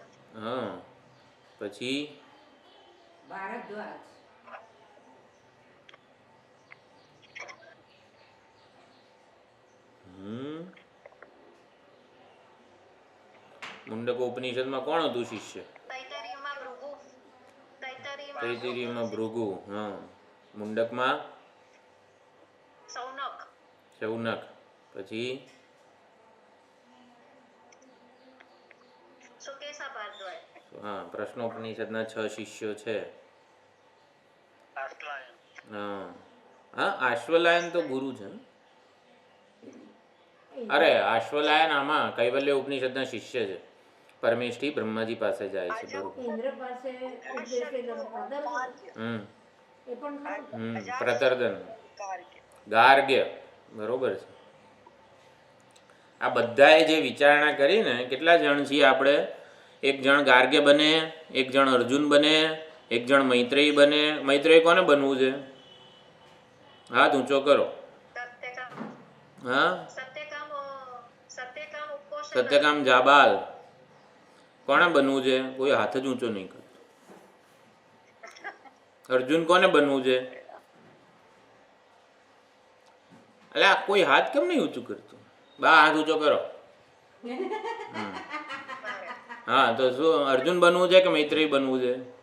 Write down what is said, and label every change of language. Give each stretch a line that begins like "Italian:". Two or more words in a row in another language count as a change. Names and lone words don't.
Gujarati: હા, પછી ભારદ્વાજ, મુંડકો ઉપનિષદમાં કોણ હતું શિષ્ય? तैतरीयમાં भृगु તૈત્તિરીયમાં ભૃગુ, હા, મુંડકમાં सौनक શૌનક, પછી सुकेशा भारद्वाज હા, પ્રશ્નોપનિષદના 6 શિષ્યો છે. હા હા, આશ્વલાયન તો ગુરુ છે. અરે આશ્વલાયન આમાં કૈવલ્ય ઉપનિષદના શિષ્ય છે. પરમેષ્ઠી બ્રહ્માજી પાસે જાય છે. બરોબર. ઇન્દ્ર પાસે ઉપદેશ લીધો, પ્રદર્શન. હમ એ પણ ખરું. પ્રતર્દન, कार्य ગાર્ગ્ય, બરોબર છે. આ બધાએ જે વિચારણા કરી ને, કેટલા જણ છીએ આપણે? એક જણ ગાર્ગ્ય બને, એક જણ અર્જુન બને, એક જણ મૈત્રેયી બને. મૈત્રેયી કોને બનવું છે? હાથ ઊંચો કરો. सत्यकाम હા, सत्यकाम सत्यकाम उपकोष સત્યકામ જાબાલ કોને બનવું છે? કોઈ હાથ જ ઊંચો નહીં કરતો. અર્જુન કોને બનવું છે? એટલે આ કોઈ હાથ કેમ નહીં ઊંચું કરતું? બા હાથ ઊંચો કરો. હા, તો શું અર્જુન બનવું છે કે મૈત્રેયી બનવું છે?